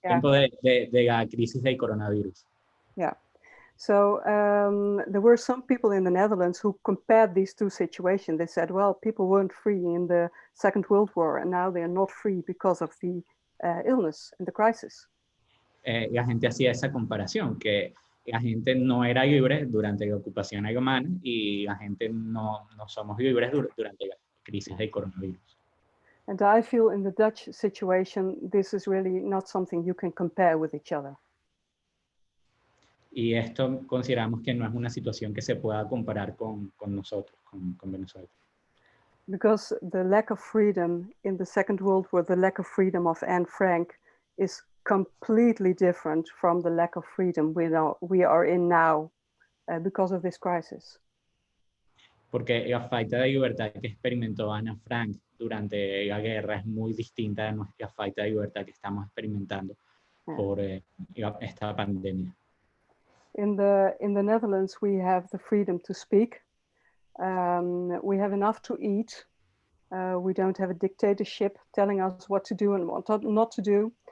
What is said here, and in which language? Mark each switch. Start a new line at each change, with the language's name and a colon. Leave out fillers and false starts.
Spanish: Tiempo de la crisis del coronavirus. Yeah.
English: So there were some people in the Netherlands who compared these two situations. They said, well, people weren't free in the Second World War, and now they're not free because of the illness and the crisis.
Spanish: La gente hacía esa comparación, que la gente no era libre durante la ocupación alemana y la gente no somos libres durante la crisis del coronavirus.
English: And I feel in the Dutch situation, this is really not something you can compare with each other.
Spanish: Y esto consideramos que no es una situación que se pueda comparar con nosotros, con Venezuela.
English: Because the lack of freedom in the Second World War, the lack of freedom of Anne Frank is completely different from the lack of freedom we are in now because of this crisis.
Spanish: Porque la falta de libertad que experimentó Ana Frank durante la guerra es muy distinta de nuestra falta de libertad que estamos experimentando por esta pandemia.
English: In the Netherlands, we have the freedom to speak. We have enough to eat. We don't have a dictatorship telling us what to do and what not to do.